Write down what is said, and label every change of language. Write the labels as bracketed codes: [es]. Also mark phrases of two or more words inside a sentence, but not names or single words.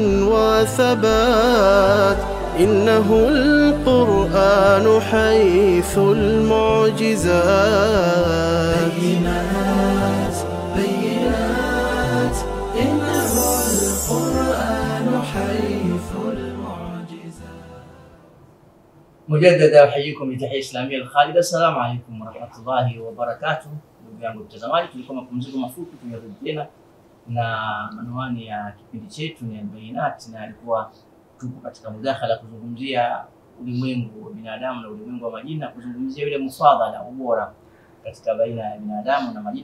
[ar] وثبات إنه القرآن حيث المعجزات بينات إنه القرآن حيث المعجزات. مجددا احييكم بتحيه اسلاميه الخالده. السلام عليكم ورحمة الله وبركاته. [sw] Ndugu yangu mtazamaji, tulikuwa mapumziko mafupi, tumerudi tena na anwani ya kipindi chetu ni Albayinat, na alikuwa tupo katika mudakhala kuzungumzia ulimwengu wa binadamu na ulimwengu wa majini, na kuzungumzia ile mufadhala, ubora katika baina ya binadamu na majini.